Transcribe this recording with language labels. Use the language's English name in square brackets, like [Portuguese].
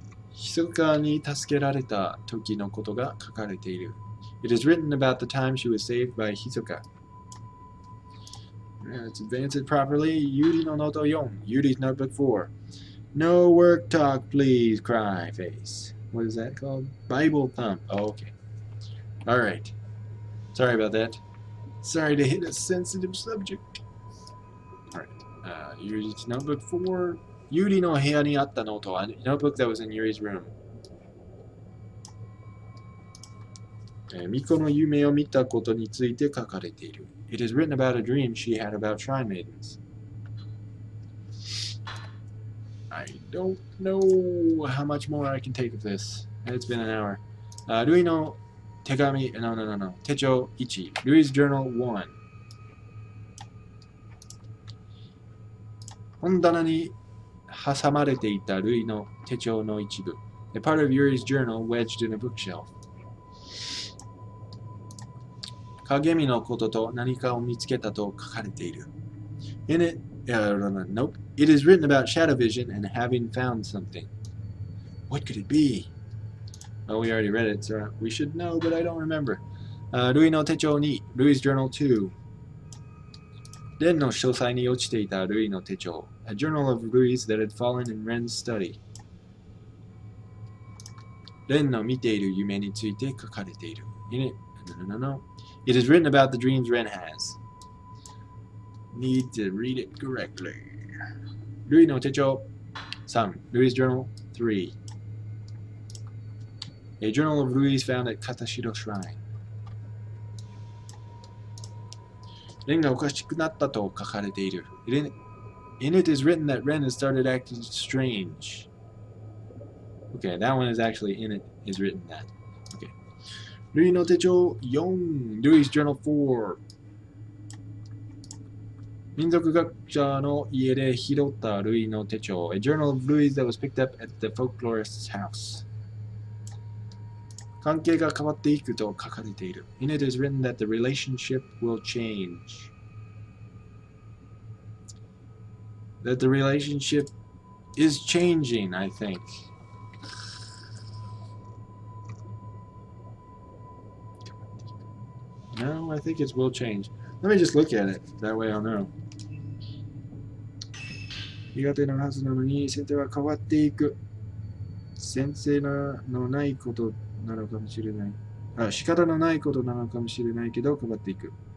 [Japanese] 密かに助けられた時のことが書かれている. [English] It is written about the time she was saved by Hisoka. Let's advance it properly. [Japanese] Yuri no Noto 4. [English] Yuri's notebook 4. No work talk, please, cry face. What is that called? Bible thump. Oh, okay. Alright. Sorry about that. Sorry to hit a sensitive subject. Alright. Yuri's notebook 4. [Japanese] Yuri no buya ni atta noto. [English] A notebook that was in Yuri's room. [Japanese] Miko no yume o mita koto ni tsuite kakarete iru. [English] It is written about a dream she had about shrine maidens. I don't know how much more I can take of this. It's been an hour. [Japanese] Rui no tegami. [English] No. Techo 1. Rui's journal 1. [Japanese] 本棚に挟まれていたルイの手帳の一部. [English] A part of Yuri's journal wedged in a bookshelf. [Japanese] 鏡のことと何かを見つけたと書かれている. [English] In it, nope. It is written about shadow vision and having found something. What could it be? Well, we already read it, so we should know, but I don't remember. [Japanese] Rui no techo 2. [English] Rui's journal 2. [Japanese] レンの書斎に落ちていたルイの手帳. [English] A journal of Rui's that had fallen in Ren's study. [Japanese] レンの見ている夢について書かれている. [English] In it, no. It is written about the dreams Ren has. Need to read it correctly. [Japanese] Rui no techo 3. [English] Rui's journal 3. A journal of Rui's found at Katashiro Shrine. [Japanese] レンがおかしくなったと書かれている. [English] In it is written that Ren has started acting strange. Okay, that one is actually in it is written that. Okay. [Japanese] Rui no techo 4. [English] Rui's journal 4. [Japanese] 民族学者の家で拾ったルイの手帳. [English] A journal of Rui's that was picked up at the folklorist's house. [Japanese] 関係が変わっていくと書かれている. [English] In it is written that the relationship will change. That the relationship is changing, I think. No, I think it will change. Let me just look at it. That way I'll know. [Japanese] 苦手なはずなのに先生は変わっていく。先生のないことなのかもしれない。仕方のないことなのかもしれないけど変わっていく。